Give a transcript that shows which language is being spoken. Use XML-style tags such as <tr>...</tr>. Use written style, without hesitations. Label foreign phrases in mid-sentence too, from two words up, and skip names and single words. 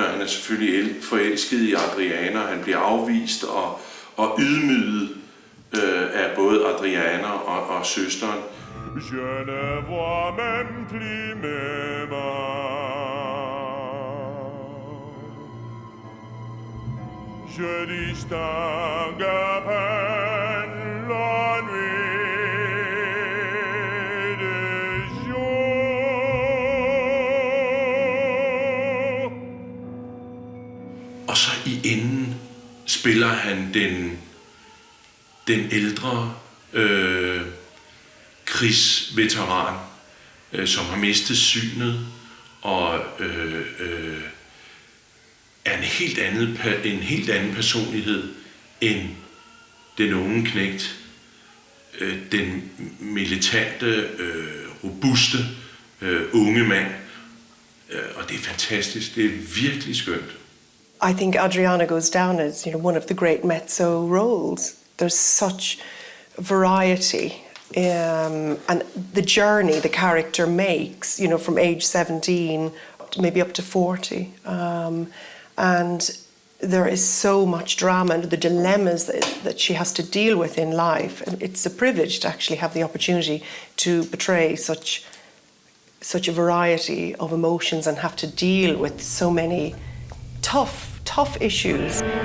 <da>Han er selvfølgelig forelsket i Adriana, han bliver afvist og ydmyget af både Adriana og søsteren.</da> <fr>Je ne vois même plus mes mains. Je distingue à peine la nuit du jour.</fr> <da>Og så i enden spiller han den ældre krigsveteran, som har mistet synet og er en helt anden personlighed end den unge knægt, den militante, robuste unge mand. Og det er fantastisk, det er virkelig skønt.</da> <en>I think Adriana goes down as, one of the great mezzo roles. There's such variety. And the journey the character makes, from age 17 maybe up to 40, and there is so much drama and the dilemmas that she has to deal with in life, and it's a privilege to actually have the opportunity to portray such a variety of emotions and have to deal with so many tough issues.</en>